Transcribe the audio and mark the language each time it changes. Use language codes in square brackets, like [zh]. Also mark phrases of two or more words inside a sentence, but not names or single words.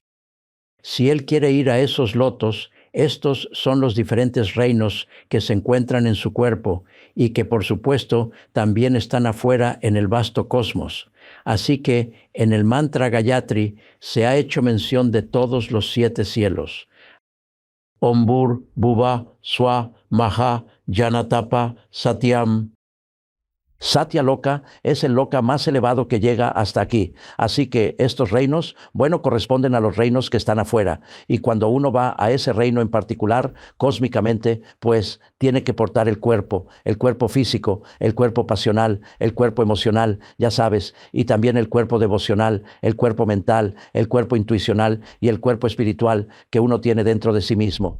[es] Si él quiere ir a esos lotos, estos son los diferentes reinos que se encuentran en su cuerpo y que, por supuesto, también están afuera en el vasto cosmos. Así que en el mantra Gayatri se ha hecho mención de todos los 7 cielos. [sa] Om Bhur Bhuva Swa Maha Janatapa Satyam. [es] Satya Loka es el loka más elevado que llega hasta aquí. Así que estos reinos, bueno, corresponden a los reinos que están afuera. Y cuando uno va a ese reino en particular, cósmicamente, pues tiene que portar el cuerpo físico, el cuerpo pasional, el cuerpo emocional, ya sabes, y también el cuerpo devocional, el cuerpo mental, el cuerpo intuicional y el cuerpo espiritual que uno tiene dentro de sí mismo.